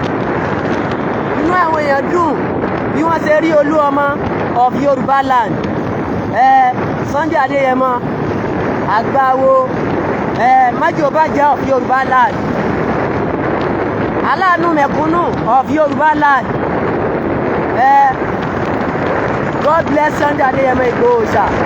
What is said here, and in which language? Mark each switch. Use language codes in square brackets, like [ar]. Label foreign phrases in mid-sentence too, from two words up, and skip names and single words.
[yo] Inú àwọn èèyàn dùn bí wọ́n ṣe rí Olúọmọ [en] of Yoruba land. [yo] Sunday Adéyẹmọ Àgbàwo Májòbájẹ́ [en] of Yoruba land. [yo] Aláàánú mẹ̀kúnnù [en] of Yoruba land. God bless Sunday Adéyẹmọ Igbóòṣà.